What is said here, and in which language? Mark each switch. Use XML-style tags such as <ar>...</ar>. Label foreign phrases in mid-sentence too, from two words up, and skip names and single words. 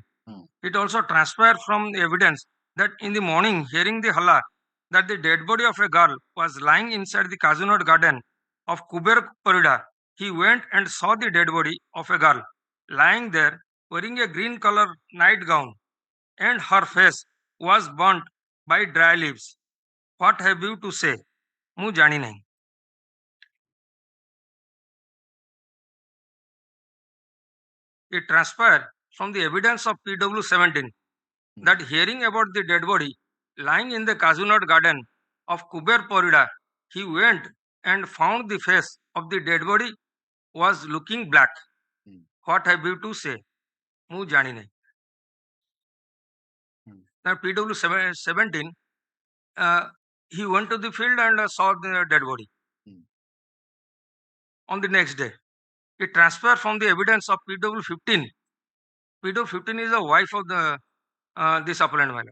<en>It also transferred from the evidence that in the morning, hearing the halla that the dead body of a girl was lying inside the Kazunot garden of Kuber Parida, he went and saw the dead body of a girl lying there wearing a green color nightgown, and her face was burnt by dry leaves. What have you to say?</en> <or>ମୁଁ ଜାଣି ନାହିଁ.</or> <en>It transpired from the evidence of PW17 that hearing about the dead body lying in the Kazunot garden of Kuber Parida, he went and found the face of the dead body was looking black. What have you to say?</en> <or>ମୁଁ ଜାଣି ନାହିଁ.</or> <en>Now PW17, he went to the field and saw the dead body. On the next day, it transferred from the evidence of PW15. PW15 is the wife of the this appellant madam.</en>